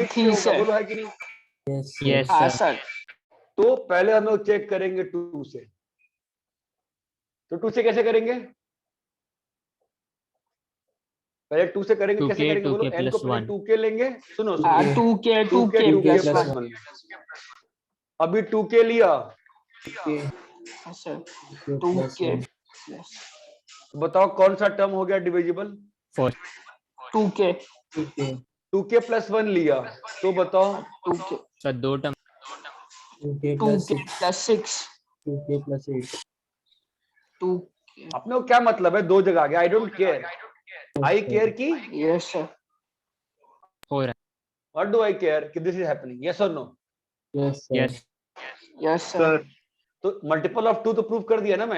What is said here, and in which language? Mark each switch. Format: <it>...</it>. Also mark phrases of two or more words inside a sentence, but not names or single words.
<hi>6 3 से से. होगा. बोलो है कि नहीं?</hi> <en>Yes, sir. Yes,</en> <hi>हाँ</hi> <en>sir.</en> <hi>सर. तो पहले हम लोग चेक करेंगे 2 से. तो 2 से कैसे करेंगे? पहले 2 से करेंगे. 2k, कैसे करेंगे? बोलो. 2k n को plus पहले 1. 2k लेंगे. सुनो हाँ, सुनो. 2k 2k 2k plus plus 1. 1. अभी 2k लिया. Okay. हाँ सर. 2k plus 2k 1. plus बताओ कौन सा टर्म हो गया डिविजिबल? 2k. 2k. 2k plus 1 लिया, तो बताओ. 2k. सर 2 टर्म. 2k plus 2k 6. plus 6. 2k plus 8. 2k. अपने को क्या मतलब है? दो जगह आ गया.</hi> <en>I don't care. I care</en> <hi>की.</hi> <en>Yes sir.</en> <hi>हो रहा</hi> <en>What do I care कि this is happening? Yes और no? Yes, sir.</en> <hi>है. Yes.</hi> <en>Yes sir.</en> <hi>तो</hi> <en>multiple of 2</en> <hi>तो प्रूव कर दिया ना मैं.</hi>